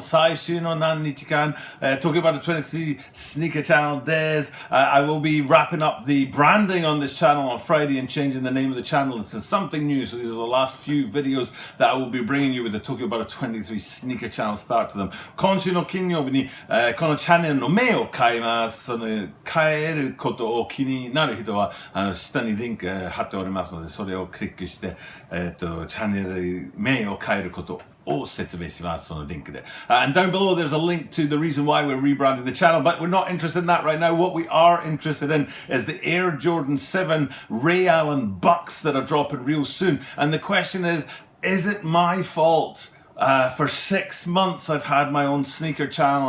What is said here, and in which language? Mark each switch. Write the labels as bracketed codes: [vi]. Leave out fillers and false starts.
[en] 最終の何日間 Tokyo Butter 23 Sneaker Channel days. I will be wrapping up the branding on this channel on Friday and changing the name of the channel into something new. So these are the last few videos that I will be bringing you with the Tokyo Butter 23 Sneaker Channel start to them. [ja] 今週の金曜日に、このチャンネルの名を変えます。その変えることを気になる人は下にリンク貼っておりますので、それをクリックして、チャンネル名を変えることを説明します。そのリンクで。 [en] And down below there's a link to the reason why we're rebranding the channel, but we're not interested in that right now. What we are interested in is the Air Jordan 7 Ray Allen Bucks that are dropping real soon. And the question is it my fault? For 6 months I've had my own sneaker channel.